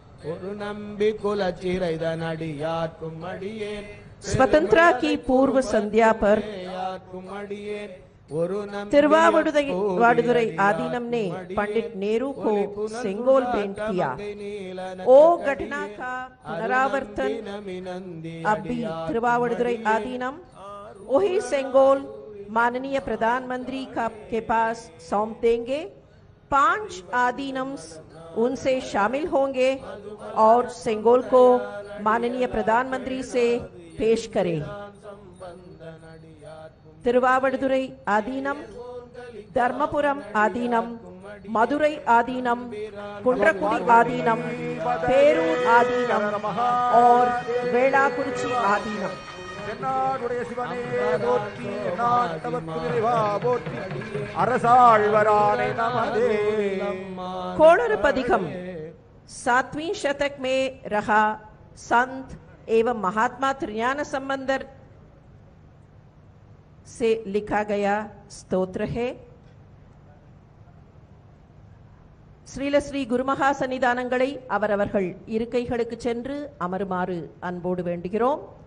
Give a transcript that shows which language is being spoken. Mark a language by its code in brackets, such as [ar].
[ta] ஒரு நம்பி குலச்சிறைதன் அடியார்க்கும் அடியேன் [hi] स्वतंत्रता की पूर्व संध्या पर [ta] अडियेन ஒரு [hi] तिरुवावडुरै आदीनम ने पंडित नेहरू को सेंगोल भेंट किया। ओ घटना का पुनरावर्तन अब भी तिरुवावडुरै आदीनम वही सेंगोल माननीय प्रधानमंत्री के पास सौंप देंगे। 5 आदीनम्स उनसे शामिल होंगे और सेंगोल को माननीय प्रधानमंत्री से पेश करें। तिरुवावडुरै आदीनम, धर्मपुरम आदीनम, मदुरै आदीनम, कुंड्रकुडी आदीनम, पेरूर आदीनम और वेलाकुरिची आदीनम। [ta] தென்னாடுடைய சிவனே போற்றி, எந்நாட்டவர்க்கும் இறைவா போற்றி, அரசாழ்வரானே நமதே। [hi] कोणरपदिकम 7वीं शतक में रहा संत एवं महात्मा त्रिज्ञान संबंधर से लिखा गया स्तोत्र है। [ta] ஸ்ரீல ஸ்ரீ குருமகா சன்னிதானங்களை அவரவர்கள் இருக்கைகளுக்கு சென்று அமருமாறு அன்போடு வேண்டுகிறோம்।